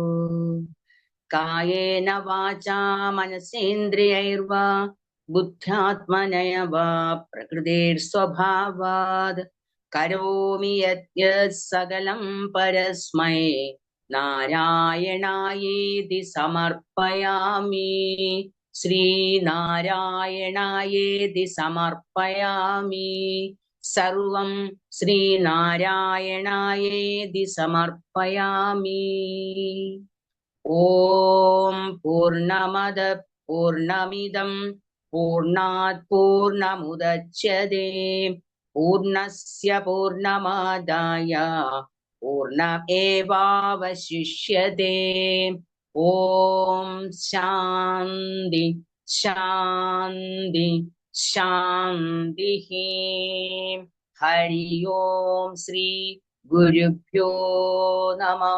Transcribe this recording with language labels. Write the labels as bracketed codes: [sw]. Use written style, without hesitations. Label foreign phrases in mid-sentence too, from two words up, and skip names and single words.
[sa] കായേന വാചാ മനസേന്ദ്രിയൈർവാ ബുദ്ധ്യാത്മനയ വാ പ്രകൃതിർസ്വഭാവാത് കരോമി യദ്യത് സകലം പരസ്മൈ നാരായണായേതി സമർപ്പയാമി ശ്രീനാരായണായേതി സമർപ്പയാമി സർവം ശ്രീനാരായണായേതി സമർപ്പയാമി. ഓം പൂർണ്ണമദ പൂർണ്ണമിദം പൂർണ്ണാത് പൂർണ്ണമുദച്യതേ പൂർണ്ണസ്യ പൂർണ്ണമാദായ പൂർണ്ണമേവാവശിഷ്യതേ. ഓം ശാന്തി ശാന്തി ശാന്തി. ഹരി ഓം ശ്രീ ഗുരുഭ്യോ നമഃ.